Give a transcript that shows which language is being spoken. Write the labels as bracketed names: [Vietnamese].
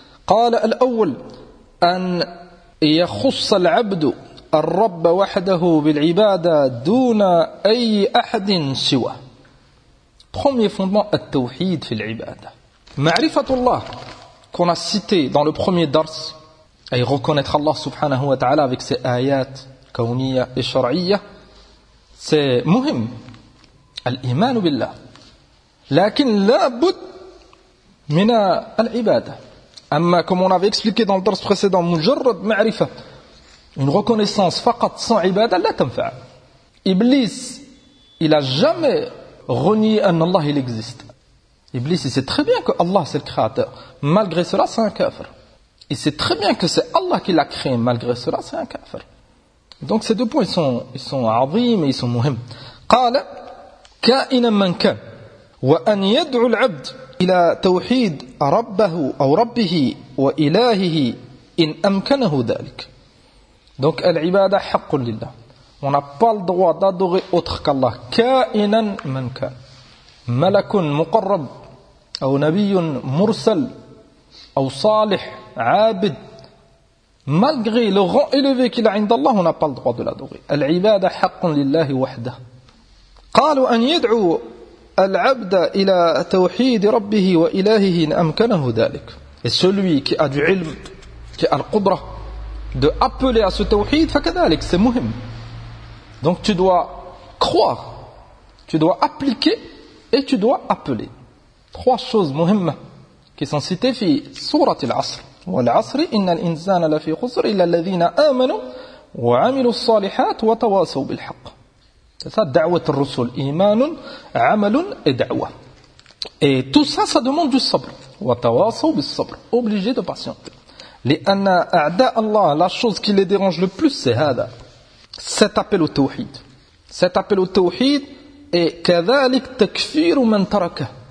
[Arabic] قال الأول أن يخص العبد الرب وحده بالعبادة دون أي أحد سواه. [French] premier fondement [Arabic] التوحيد في العبادة. [French] معرفة الله qu'on a cité dans le premier dars أي reconnaître Allah سبحانه وتعالى avec ses [Arabic] آيات كونية [French] et شرعية c'est مهم [Arabic] الإيمان بالله لكن لا بد من العبادة أما [French] comme on avait expliqué dans le dars précédent مجرد معرفة une reconnaissance فقط sans [Arabic] عبادة لا تنفع [French] Iblis il a jamais renié أن الله il existe Iblis il sait très bien que Allah c'est le créateur malgré cela c'est un kafir il sait très bien que c'est Allah qui l'a créé malgré cela c'est un kafir donc ces deux points ils sont عظيم et ils sont مهم [Arabic] قال كائنا من كان وأن يدعو العبد إلى توحيد ربه أو ربه وإلهه إن أمكنه ذلك. donc العبادة حق لله. [French] on n'a pas le droit d'adorer autre qu'Allah. [Arabic] كائنا من كان. ملك مقرب أو نبي مرسل أو صالح عابد. [French] malgré le rang élevé qu'il a [Arabic] عند الله, [French] on n'a pas le droit de l'adorer. [Arabic] العبادة حق لله وحده. قالوا أن يدعو العبد إلى توحيد ربه وإلهه إن أمكنه ذلك. [French] et celui qui a du علم, qui a la قدرة de appeler à ce توحيد, فكذلك c'est مهم. donc tu dois croire, tu dois appliquer et tu dois appeler. trois choses مهمة qui sont citées [Arabic] في سورة العصر. والعصر إن الإنسان لفي خسر إلا الذين آمنوا وعملوا الصالحات وتواصوا بالحق. [French] C'est ça, [Arabic] da'wat al-rusul, iman, amal et da'wa. [French] Et tout ça, ça demande du sabr. [Arabic] وَتَوَاصَوْ بِالصَّبْرِ. [French] Obligé de patienter. [Arabic] لِأَنَّ أَعْدَاءَ [French] Allah, la chose qui les dérange le plus, c'est هذا. Cet appel au tawhid. Cet appel au tawhid est [Arabic] كَذَلِكْ تَكْفِيرُ مَنْ تَرَكَ.